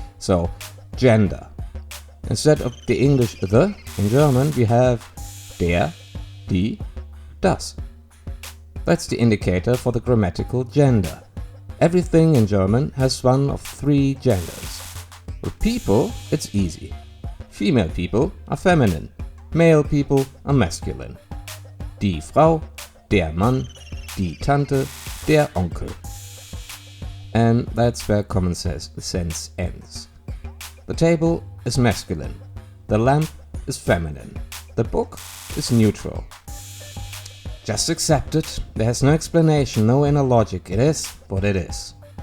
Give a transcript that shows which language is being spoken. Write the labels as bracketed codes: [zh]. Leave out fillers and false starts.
[en] So, gender. Instead of the English the, in German we have der, die, das. That's the indicator for the grammatical gender. Everything in German has one of 3 genders. With people, it's easy. Female people are feminine. Male people are masculine. [de] Die Frau, der Mann, die Tante, der Onkel. [en] And that's where common sense ends. The table is masculine. The lamp is feminine. The book is neutral. Just accept it. There has no explanation, no inner logic. It is what it is.